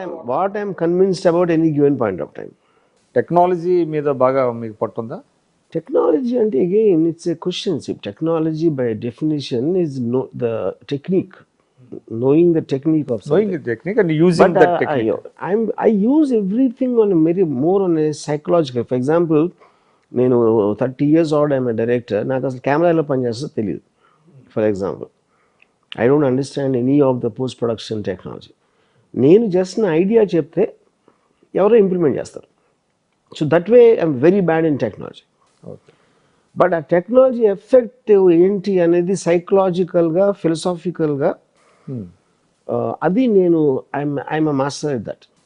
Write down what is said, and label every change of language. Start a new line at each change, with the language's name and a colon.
English: What I'm convinced about any given point of time.
Telugu: Technology మీద బాగా మీకు పట్టుందా?
English: Technology, and again, it's a question. Technology, by definition, is the technique, knowing the technique of something. Knowing the technique and using that technique. I use everything on a more on a psychological. For example, నేను 30 years old, I'm a director.
Telugu: నాకు అసలు camera ఎలా పనిచేస్తుందో తెలియదు.
English: For example, I don't understand any of the post production technology.
Telugu: నేను just నా idea చెప్తే ఎవరో ఇంప్లిమెంట్ చేస్తారు.
English: So that way I'm very bad in technology. But
Telugu: ఆ టెక్నాలజీ ఎఫెక్ట్ ఏంటి అనేది సైకలాజికల్గా, ఫిలసాఫికల్గా అది నేను
English: I'm master at that.